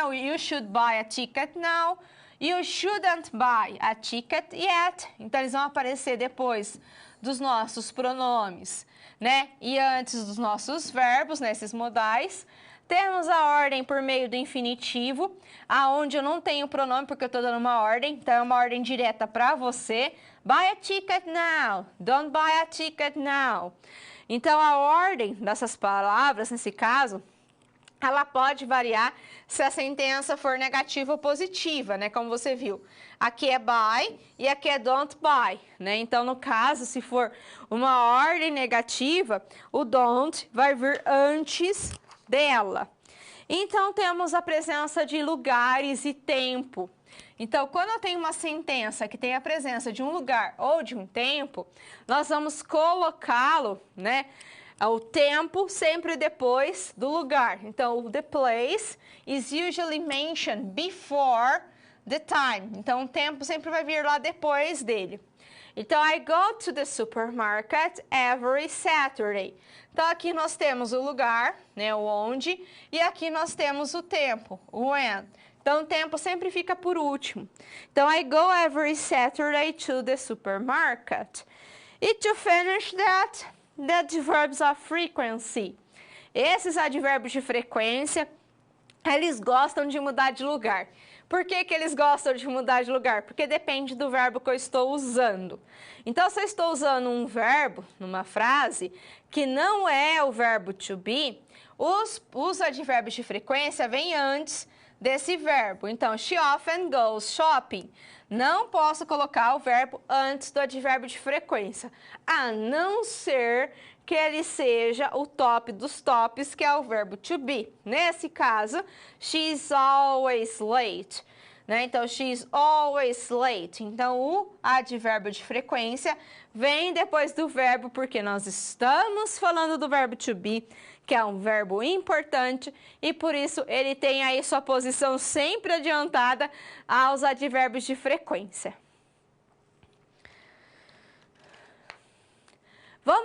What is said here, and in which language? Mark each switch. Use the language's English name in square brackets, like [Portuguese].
[English] You should buy a ticket now. You shouldn't buy a ticket yet. [Portuguese] Então, eles vão aparecer depois dos nossos pronomes, né? E antes dos nossos verbos, né? Esses modais. Temos a ordem por meio do infinitivo, aonde eu não tenho pronome porque eu estou dando uma ordem. Então, é uma ordem direta para você. [English] Buy a ticket now. Don't buy a ticket now. [Portuguese] Então, a ordem dessas palavras, nesse caso, ela pode variar se a sentença for negativa ou positiva, né? Como você viu. Aqui é buy e aqui é [English] don't buy, [Portuguese] né? Então, no caso, se for uma ordem negativa, o don't vai vir antes dela. Então, temos a presença de lugares e tempo. Então, quando eu tenho uma sentença que tem a presença de um lugar ou de um tempo, nós vamos colocá-lo, né? O tempo sempre depois do lugar. [English] Então, the place is usually mentioned before the time. [Portuguese] Então, o tempo sempre vai vir lá depois dele. [English] Então, I go to the supermarket every Saturday. [Portuguese] Então, aqui nós temos o lugar, né, o onde, e aqui nós temos o tempo, o when. Então, o tempo sempre fica por último. [English] Então, I go every Saturday to the supermarket. E to finish that, the adverbs of frequency. [Portuguese] Esses advérbios de frequência, eles gostam de mudar de lugar. Por que que eles gostam de mudar de lugar? Porque depende do verbo que eu estou usando. Então, se eu estou usando um verbo numa frase que não é o verbo to be, os advérbios de frequência vêm antes desse verbo. [English] Então, she often goes shopping. [Portuguese] Não posso colocar o verbo antes do advérbio de frequência, a não ser que ele seja o top dos tops, que é o verbo to be. Nesse caso, [English] she's always late, [Portuguese] né? Então, [English] she's always late. [Portuguese] Então, o advérbio de frequência vem depois do verbo, porque nós estamos falando do verbo to be, que é um verbo importante, e por isso ele tem aí sua posição sempre adiantada aos advérbios de frequência. Vamos